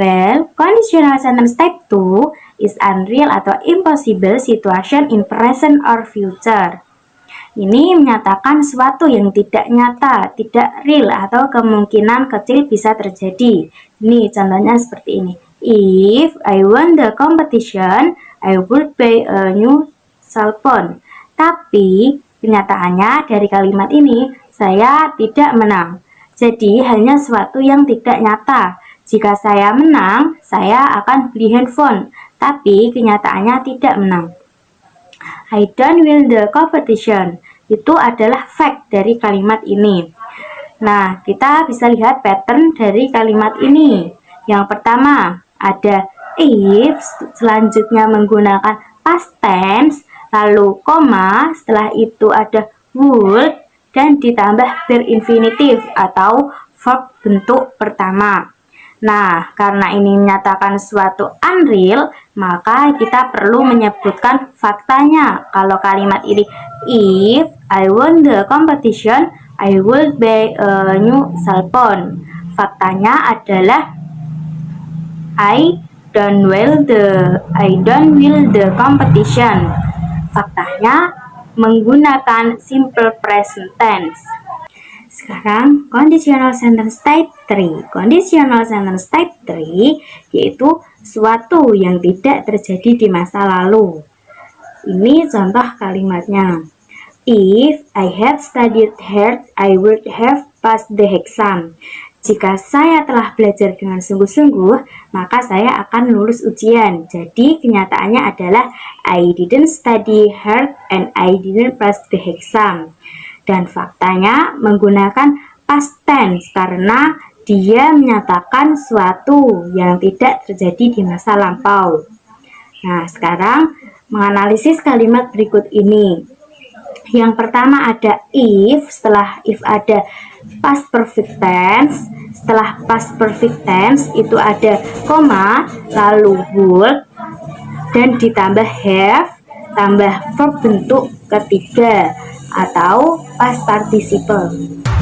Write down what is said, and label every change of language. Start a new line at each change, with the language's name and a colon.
English: Well, conditional sentence type 2 is unreal atau impossible situation in present or future.
Indonesian: Ini menyatakan sesuatu yang tidak nyata, tidak real atau kemungkinan kecil bisa terjadi. Ini contohnya seperti ini.
English: If I won the competition, I would buy a new cell phone.
Indonesian: Tapi kenyataannya dari kalimat ini saya tidak menang. Jadi hanya sesuatu yang tidak nyata. Jika saya menang, saya akan beli handphone. Tapi kenyataannya tidak menang.
English: I don't win the competition.
Indonesian: Itu adalah fact dari kalimat ini. Nah, kita bisa lihat pattern dari kalimat ini. Yang pertama, ada if, selanjutnya menggunakan past tense, lalu koma, setelah itu ada would, dan ditambah berinfinitif atau verb bentuk pertama. Nah, karena ini menyatakan suatu unreal, maka kita perlu menyebutkan faktanya. Kalau kalimat ini,
English: if I won the competition, I will buy a new cell phone.
Indonesian: Faktanya adalah
English: I don't win the competition.
Indonesian: Faktanya menggunakan simple present tense. Sekarang conditional sentence type 3. Conditional sentence type 3 yaitu suatu yang tidak terjadi di masa lalu. Ini contoh kalimatnya.
English: If I had studied hard, I would have passed the exam.
Indonesian: Jika saya telah belajar dengan sungguh-sungguh, maka saya akan lulus ujian. Jadi kenyataannya adalah
English: I didn't study hard and I didn't pass the exam.
Indonesian: Dan faktanya menggunakan past tense karena dia menyatakan suatu yang tidak terjadi di masa lampau. Nah, sekarang menganalisis kalimat berikut ini. Yang pertama ada if, setelah if ada past perfect tense, setelah past perfect tense itu ada koma, lalu would, dan ditambah have, tambah verb bentuk ketiga atau past participle.